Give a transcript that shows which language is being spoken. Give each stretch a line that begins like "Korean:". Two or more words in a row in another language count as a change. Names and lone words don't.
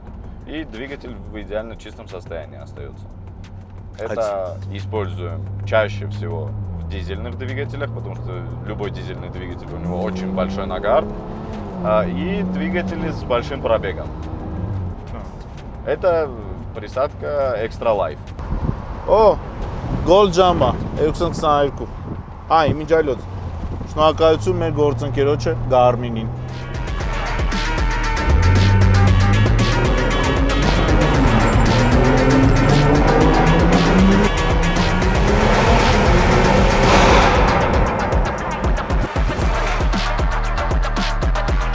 Russian: И двигатель в идеально чистом состоянии остается. Это используем чаще всего в дизельных двигателях, потому что любой дизельный двигатель, у него очень большой нагар. И двигатели с большим пробегом. Это присадка Extra Life.
Armenian: Օ, գոլ ջամա 222։ Այ, մինչ այլոց։ Շնորհակալություն մեր գործընկերոջը Garmin-ին։ Հնարավոր